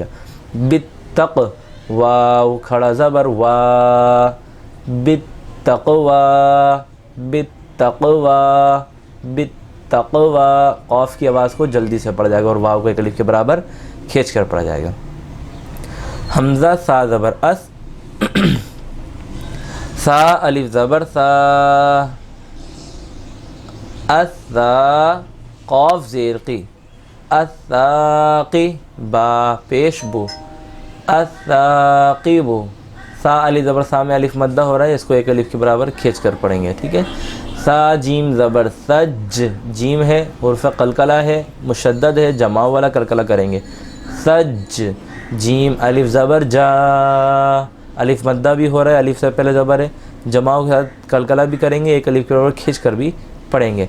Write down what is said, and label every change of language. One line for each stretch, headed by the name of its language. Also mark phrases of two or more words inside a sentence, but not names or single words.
Urdu: بالتق، واو کھڑا زبر وا، بالتقوا، بالتقوا، بالتقوا. قاف کی آواز کو جلدی سے پڑھا جائے گا اور واو کو ایک الف کے برابر کھینچ کر پڑھا جائے گا. حمزہ سا زبر اس، سا الف زبر سا، السا قاف زیر قی، الساقی با پیش بو، الثاقب. سا الف زبر سا میں الف مدہ ہو رہا ہے، اس کو ایک الف کے برابر کھینچ کر پڑھیں گے. ٹھیک ہے. سا جیم زبر سج، جیم ہے حرف قلقلہ ہے، مشدد ہے، جمع والا قلقلہ کریں گے. سج. جیم الف زبر جا، الف مدہ بھی ہو رہا ہے، الف سے پہلے زبر ہے، جمع کے ساتھ قلقلہ بھی کریں گے، ایک الف کے برابر کھینچ کر بھی پڑھیں گے.